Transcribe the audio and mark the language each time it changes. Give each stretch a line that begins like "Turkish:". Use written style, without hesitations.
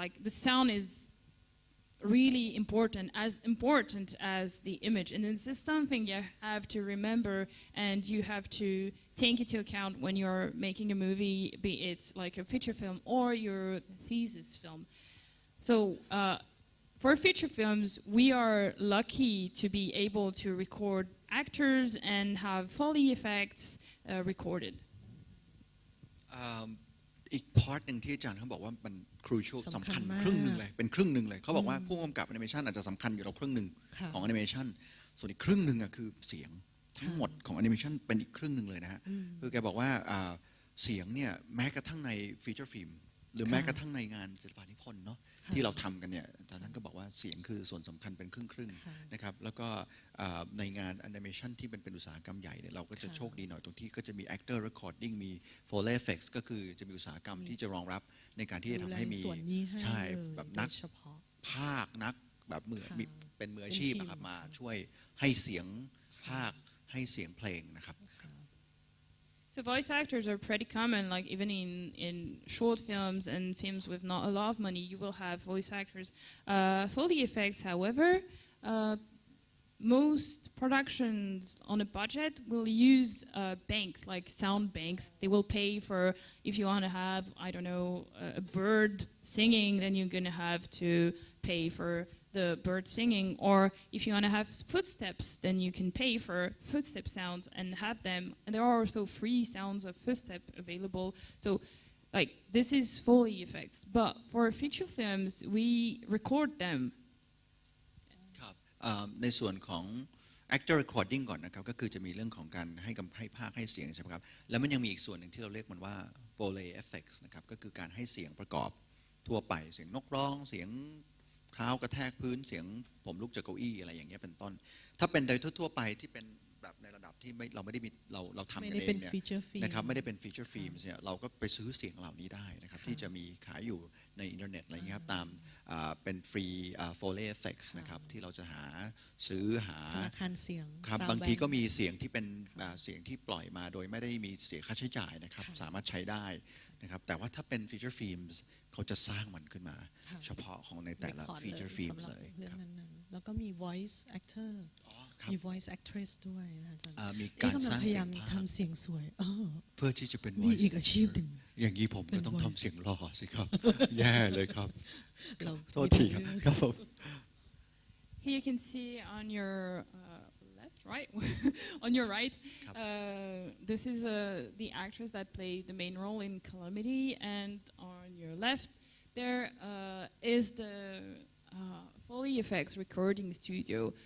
English: Like the sound is really important as the image, and this is something you have to remember and you have to take into account when you're making a movie, be it like a feature film or your thesis film. So for feature films, we are lucky to be able to record actors and have Foley effects recorded.
Thai: อีกพาร์ทหนึ่งที่อาจารย์เขาบอกว่ามันครูชัลสำคัญครึ่งหนึ่งเลยเป็นครึ่งหนึ่งเลยเขาบอกว่าผู้กำกับแอนิเมชันอาจจะสำคัญอยู่เราครึ่งหนึ่งของแอนิเมชันส่วนอีกครึ่งหนึ่งคือเสียงทั้งหมดของแอนิเมชันเป็นอีกครึ่งหนึ่งเลยนะฮะคือแกบอกว่า เสียงเนี่ยแม้กระทั่งในฟีเจอร์ฟิล์มหรือแม้กระทั่งในงานศิลปะนิพนธ์เนาะที่เราทำกันเนี่ยอาจารย์ท่านก็บอกว่าเสียงคือส่วนสำคัญเป็นครึ่งนะครับแล้วก็ในงานแอนิเมชันที่เป็นอุตสาหกรรมใหญ่เนี่ยเราก็จะโชคดีหน่อยตรงที่ก็จะมี actor recording มี Foley effects ก็คือจะมีอุตสาหกรรมที่จะรองรับในการที่จะทำให้มีใช่แบบนักภาคนักแบบเป็นมืออาชีพนะครับมาช่วยให้เสียงภาคให้เสียงเพลงนะครับ
English: So So voice actors are pretty common, like even in short films and films with not a lot of money, you will have voice actors. For the effects, however, most productions on a budget will use banks, like sound banks. They will pay for, if you want to have, I don't know, a bird singing, then you're going to have to pay for the bird singing. Or if you want to have footsteps, then you can pay for footstep sounds and have them. And there are also free sounds of footstep available. So like this is Foley effects. But for feature films, we record them.
Thai: ครับในส่วนของ actor recording ก่อนนะครับก็คือจะมีเรื่องของการให้ภาคให้เสียงใช่ไหมครับแล้วมันยังมีอีกส่วนหนึ่งที่เราเรียกมันว่า Foley effects นะครับก็คือการให้เสียงประกอบทั่วไปเสียงนกร้องเสียง เท้ากระแทกพื้นเสียงผมลุกจากเก้าอี้อะไรอย่างเงี้ยเป็นต้นถ้าเป็นโดยทั่วไปที่เป็นแบบในระดับที่เราไม่ได้มีเราทำกันเองเนี่ยนะครับไม่ได้เป็นฟีเจอร์ฟิล์มเนี่ยเราก็ไปซื้อเสียงเหล่านี้ได้นะครับที่จะมีขายอยู่ในอินเทอร์เน็ตอะไรเงี้ยครับตามเป็นฟรีFoley effects นะครับที่เราจะซื้อหา ธนาคารเสียง ครับบางทีก็มีเสียงที่เป็นเสียงที่ปล่อยมาโดยไม่ได้มีเสียค่าใช้จ่ายนะครับสามารถใช้ได้นะครับแต่ว่าถ้าเป็นฟีเจอร์ฟิล์มเขาจะสร้างมันขึ้นมาเฉพาะของในแต่ละฟีเจอร์ฟิล์มเลย แล้วก็มี voice actor มี voice actress ด้วยนะอาจารย์ มีการสร้างเสียงภาพ ทำเสียงสวย เพื่อที่จะเป็น voice มีอีกอาชีพหนึ่ง อย่างนี้ผมก็ต้องทำเสียงหล่อสิครับแย่เลยครับโทษทีครับผม
English: Here you can see on your left, right, on your right. This is the actress that played the main role in Calamity, and on your left, there is the Foley effects recording studio.